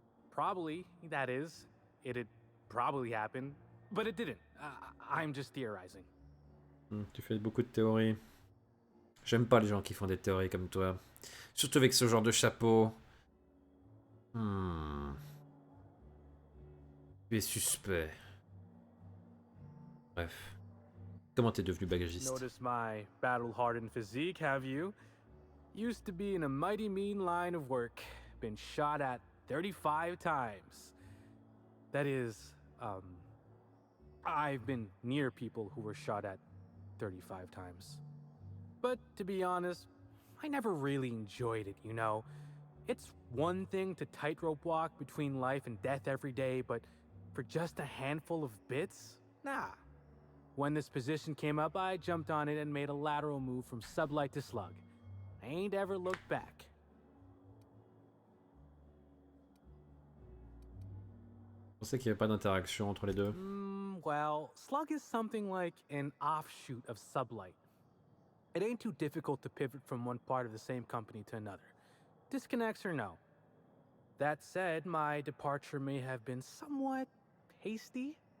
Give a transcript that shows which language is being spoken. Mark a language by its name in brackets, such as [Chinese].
[English] Probably, that is, it'd probably happen, but it didn't. I'm just theorizing. [French] Tu fais beaucoup de théories. J'aime pas les gens qui font des théories comme toi. Surtout avec ce genre de chapeau. Tu es suspect. Bref. Comment t'es devenu bagagiste? [English] Notice my battle-hardened physique, have you? Used to be in a mighty mean line of work. Been shot at 35 times. That is, I've been near people who were shot at 35 times. But to be honest, I never really enjoyed it, you know? It's one thing to tightrope walk between life and death every day, but for just a handful of bits? Nah. When this position came up, I jumped on it and made a lateral move from sublight to slug. I ain't ever looked back. [French] Je pensais qu'il n'y avait pas d'interaction entre les deux. [English] Well, slug is something like an offshoot of sublight. It ain't too difficult to pivot from one part of the same company to another. Disconnects or no. That said, my departure may have been somewhat hasty.